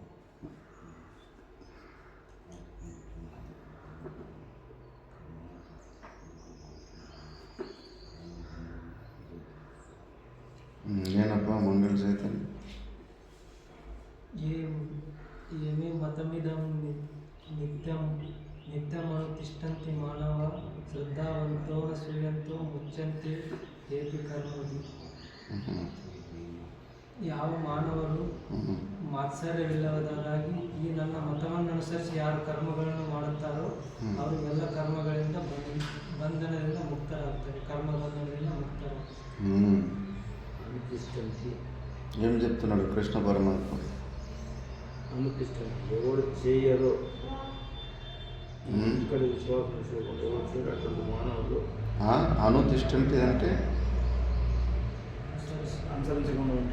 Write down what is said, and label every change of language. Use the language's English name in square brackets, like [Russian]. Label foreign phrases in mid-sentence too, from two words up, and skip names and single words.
[Telugu] నేనప్పా మంగళ చైతన్య. [Sanskrit] ఏమే మతమిదం నిత్యమనుతిష్టంతి మానవ ಶ್ರದ್ಧಾವಂತೋ ಅಸೂಯಂತೋ ಮುಚ್ಚಂತೆ ಹೇತಿ ಕರ್ಮದಿ. [Kannada] ಯಾವ ಮಾನವರು ಮಾತ್ಸರ್ಯವಿಲ್ಲದವರಾಗಿ ಈ ನನ್ನ ಮತವನ್ನು ಅನುಸರಿಸಿ ಯಾರು ಕರ್ಮಗಳನ್ನು ಮಾಡುತ್ತಾರೋ ಅವರಿಗೆಲ್ಲ ಕರ್ಮಗಳಿಂದ ಬಂಧನದಿಂದ ಮುಕ್ತರಾಗ್ತಾರೆ, ಕರ್ಮಬಂಧನದಿಂದ ಮುಕ್ತರಾಗ್ತಾರೆ. [Telugu] అనుతిష్టంతి ఏం చెప్తున్నాడు కృష్ణ పరమాత్మ? అనుతిష్టంతి ఎవరు చేయరో, ఇక్కడ విశ్వాసం చేసుకోండి, ఎవరు చేయరు అటువంటి మానవులు అనుతిష్టంతి అంటే అనుసరించకుండా ఉంటే